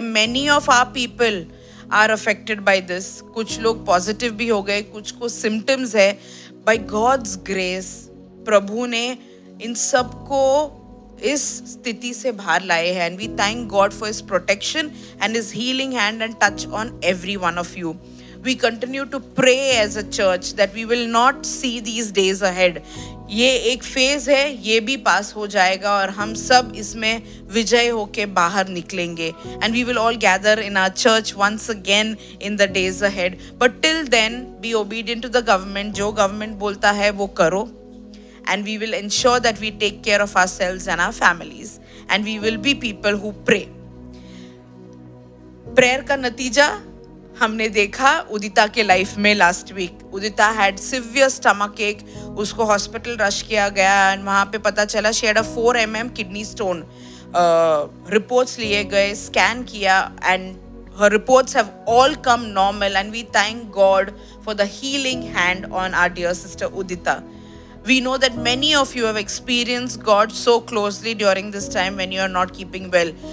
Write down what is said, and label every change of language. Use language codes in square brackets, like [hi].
[en] Many of our people are affected by this. [hi] कुछ लोग positive भी हो गए, कुछ को सिम्टम्स है. [en] By God's grace, [hi] प्रभु ने इन सबको इस स्थिति से बाहर लाए हैं. [en] And we thank God for His protection and His healing hand and touch on every one of you. We continue to pray as a church that we will not see these days ahead. [hi] ये एक phase है, ये भी पास हो जाएगा और हम सब इसमें विजय होके बाहर निकलेंगे. [en] And we will all gather in our church once again in the days ahead. But till then, be obedient to the government. [hi] जो government बोलता है वो करो. [en] And we will ensure that we take care of ourselves and our families. And we will be people who pray. [hi] Prayer का नतीजा हमने देखा उदिता के लाइफ में. [en] last week Udita had severe stomach ache, [hi] उसको हॉस्पिटल रश किया गया [en] and [hi] वहाँ पे पता चला [en] She had a 4 mm kidney stone. [hi] Reports लिए गए, स्कैन किया [en] And her reports have all come normal, and we thank God for the healing hand on our dear sister Udita. We know that many of you have experienced God so closely during this time when you are not keeping well.